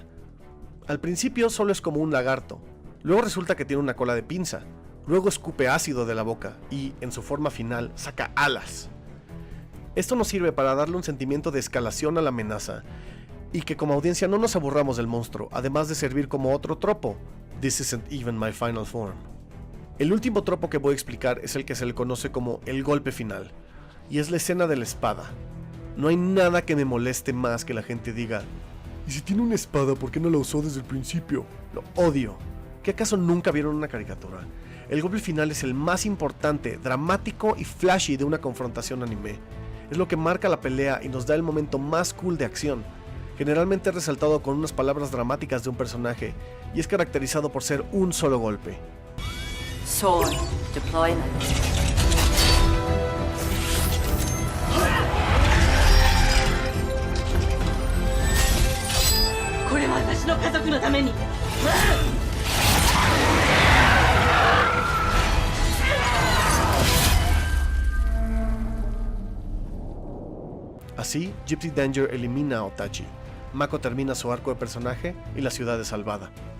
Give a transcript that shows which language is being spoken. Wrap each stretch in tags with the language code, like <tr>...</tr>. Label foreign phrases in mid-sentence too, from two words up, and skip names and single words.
<es>Al principio solo es como un lagarto, luego resulta que tiene una cola de pinza, luego escupe ácido de la boca y, en su forma final, saca alas. Esto nos sirve para darle un sentimiento de escalación a la amenaza, y que como audiencia no nos aburramos del monstruo, además de servir como otro tropo.</es> <en>This isn't even my final form.</en> <es>El último tropo que voy a explicar es el que se le conoce como el golpe final, y es la escena de la espada. No hay nada que me moleste más que la gente diga: ¿y si tiene una espada, por qué no la usó desde el principio? Lo odio. ¿Qué acaso nunca vieron una caricatura? El golpe final es el más importante, dramático y flashy de una confrontación anime. Es lo que marca la pelea y nos da el momento más cool de acción. Generalmente es resaltado con unas palabras dramáticas de un personaje, y es caracterizado por ser un solo golpe.</es> <en>Sword deployment.</en> <ja>これは私の家族のために。</ja> <es>Así, Gypsy Danger elimina a Otachi, Mako termina su arco de personaje y la ciudad es salvada.</es>